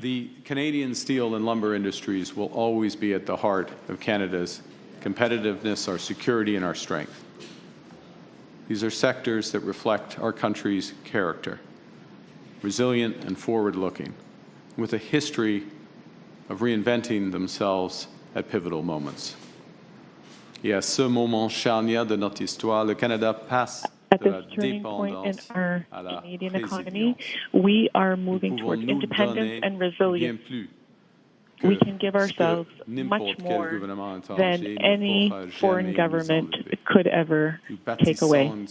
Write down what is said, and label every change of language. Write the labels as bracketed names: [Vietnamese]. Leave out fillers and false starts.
[English] The Canadian steel and lumber industries will always be at the heart of Canada's competitiveness, our security, and our strength. These are sectors that reflect our country's character, resilient and forward-looking, with a history of reinventing themselves at pivotal moments. [French] Et à ce moment charnière de notre histoire, le Canada passe [English] at this turning point in our Canadian economy, we are moving towards independence and resilience. We can give ourselves much more than any foreign government could ever take away.